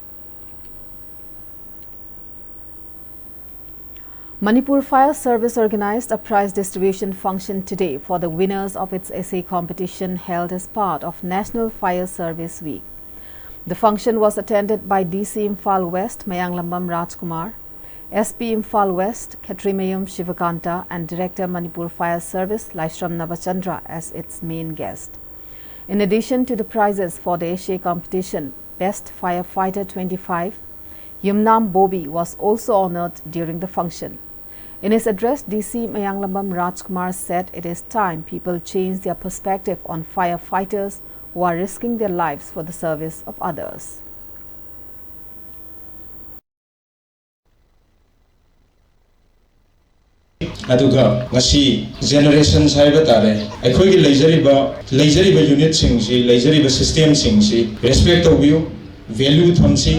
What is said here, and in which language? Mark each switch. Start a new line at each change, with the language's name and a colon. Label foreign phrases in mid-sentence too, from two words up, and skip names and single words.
English: Manipur Fire Service organized a prize distribution function today for the winners of its essay competition held as part of National Fire Service Week. The function was attended by DC Imphal West Mayanglambam Rajkumar, SP Imphal West Khetrimayum Shivakanta and Director Manipur Fire Service Laishram Navachandra as its main guest. In addition to the prizes for the essay competition, Best Firefighter 25, Yumnam Bobi was also honored during the function. In his address, DC Mayanglambam Rajkumar said it is time people change their perspective on firefighters who are risking their lives for the service of others.
Manipuri: Aduga ngasi generations haiba tare aikhoigi leijariba unit singsi leijariba system singsi respect tobiu value thamsi